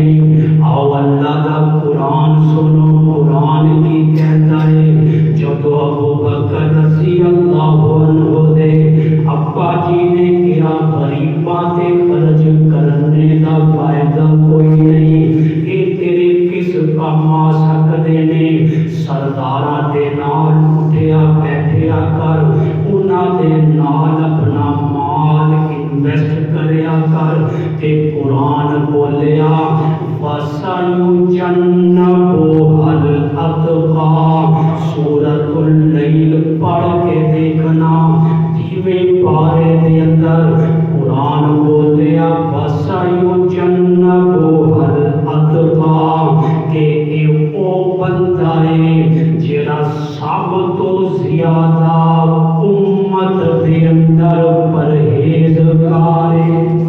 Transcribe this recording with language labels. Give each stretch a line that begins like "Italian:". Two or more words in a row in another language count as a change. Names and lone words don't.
Punjabi: آؤ اللہ دا قرآن سنو، قرآن کی کہتا ہے جدو ابو بکر رضی اللہ عنہ دے ابا جی نے کیا غریباں تے خرچ کرنے دا فائدہ کوئی نہیں، اے تیرے کس کام آ سکدے نے، سرداراں دے نال اٹھیا بیٹھیا کر، انہاں دے نال اپنا مال انویسٹ کریا کر۔ تے قرآن بولیا
Arabic: وَسَيُجَنَّبُهَا الْأَتْقَى،
Punjabi: سورۃ اللیل پڑھ کے دیکھنا، دیویں پارے دے اندر قرآن بولیا
Arabic: وَسَيُجَنَّبُهَا الْأَتْقَى
Punjabi: کہ اے او بندہ ہے جڑا سب تو زیادہ امت دے اندر پرہیزگار ہے۔